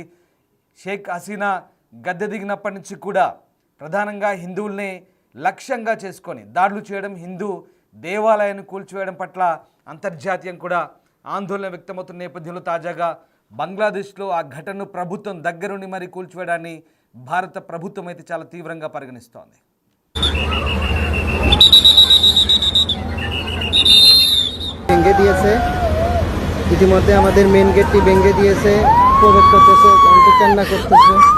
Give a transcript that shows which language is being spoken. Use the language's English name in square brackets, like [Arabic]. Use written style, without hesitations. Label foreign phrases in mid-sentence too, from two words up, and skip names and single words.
[Telugu] షేక్ హసీనా గద్దె దిగినప్పటి నుంచి కూడా ప్రధానంగా హిందువుల్ని లక్ష్యంగా చేసుకొని దాడులు చేయడం, హిందూ దేవాలయాన్ని కూల్చివేయడం పట్ల అంతర్జాతీయం కూడా ఆందోళన వ్యక్తమవుతున్న నేపథ్యంలో తాజాగా బంగ్లాదేశ్లో ఆ ఘటనను ప్రభుత్వం దగ్గరుండి మరి కూల్చివేయడాన్ని భారత ప్రభుత్వం అయితే చాలా తీవ్రంగా పరిగణిస్తోంది. [Bangla] ভেঙে দিয়েছে, ইতিমধ্যে আমাদের [English] main gateটি [Bangla] ভেঙে দিয়েছে, প্রবেশ করতেছে, কান্না করতেছে।